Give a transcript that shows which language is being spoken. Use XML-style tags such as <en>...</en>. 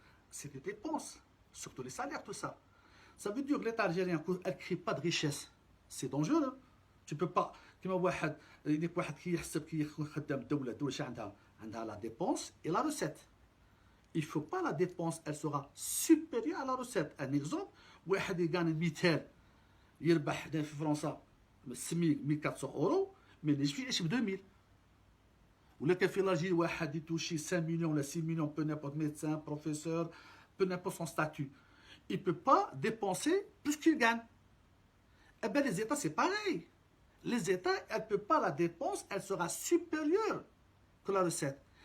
<fr>C'est des dépenses, surtout les salaires, tout ça. Ça veut dire que l'État algérien, elle ne crée pas de richesse. C'est dangereux. Tu ne peux pas.</fr> <ar>كما واحد كيحسب كيكون خدام الدولة شي عندها</ar> <fr>la dépense et la recette. Il ne faut pas la dépense, elle sera supérieure à la recette. Un exemple,</fr> <ar>واحد يغاني 200 يربح في فرنسا السميك 1400 اورو ما ينجمش يعيش ب 2000. ولا كان في الجيري واحد يتوشي</ar> <fr>5 millions</fr> <ar>ولا</ar> <fr>6 millions, peu n'importe médecin, professeur, peu n'importe son statut. Il ne peut pas dépenser plus qu'il gagne. Eh bien, les États, c'est pareil. Les États, elle ne peut pas la dépense, elle sera supérieure que la recette.</fr>